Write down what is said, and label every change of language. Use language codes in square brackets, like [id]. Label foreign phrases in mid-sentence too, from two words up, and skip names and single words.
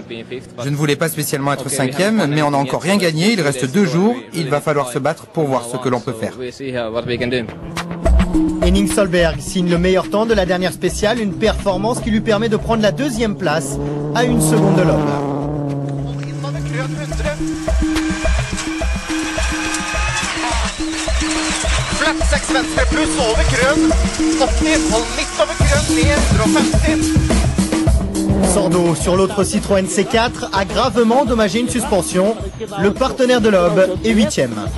[fr] Je ne voulais pas spécialement être 5e, mais on n'a encore rien gagné. Il reste 2 jours. Il va falloir se battre pour voir ce que l'on peut faire. Henning Solberg signe le meilleur temps de la dernière spéciale, une performance qui lui permet de prendre la 2e place à 1 seconde de Loeb. [no] Flatt 6 venstre pluss over grønn. 80, hold midt over grønn, 950. [fr] Sordo sur l'autre Citroën C4 a gravement endommagé une suspension. Le partenaire de Loeb est 8e.